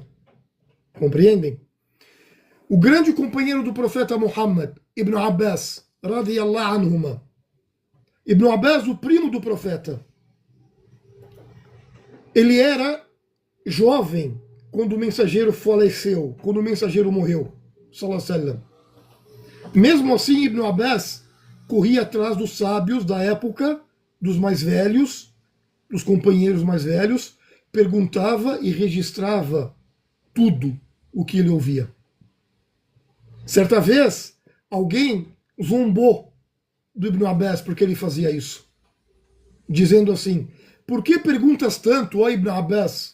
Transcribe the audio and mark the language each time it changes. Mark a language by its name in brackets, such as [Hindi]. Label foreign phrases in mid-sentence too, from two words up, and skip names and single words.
[Portuguese] Compreendem? O grande companheiro do profeta Muhammad, Ibn Abbas, [Arabic] رضي الله عنهما. [Portuguese] Ibn Abbas, o primo do profeta. Ele era jovem quando o mensageiro faleceu, quando o mensageiro morreu, [Arabic] صلى الله عليه وسلم. [Portuguese] Mesmo assim, Ibn Abbas corria atrás dos sábios da época, dos mais velhos, dos companheiros mais velhos, perguntava e registrava tudo o que ele ouvia. Certa vez, alguém zombou do Ibn Abbas porque ele fazia isso, dizendo assim: por que perguntas tanto, ó Ibn Abbas?